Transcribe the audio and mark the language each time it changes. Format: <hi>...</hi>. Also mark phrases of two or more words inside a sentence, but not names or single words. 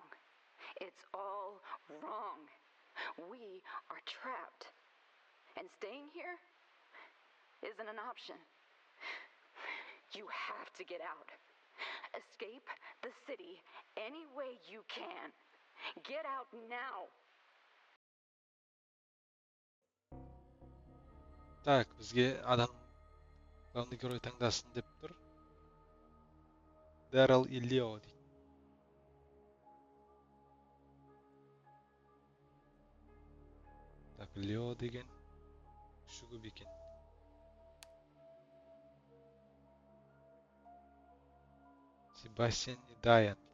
<en>It's all wrong. We are trapped. And staying here isn't an option. You have to get out. Escape the city any way you can. Get out now.</en> <kk>Так, бізге адам</kk> <ru>главный герой</ru> <kk>таңдасын деп тұр. Дэрил и Лео дейді. Так, Лео деген күші көп екен. Себастьян и Дайан.</kk>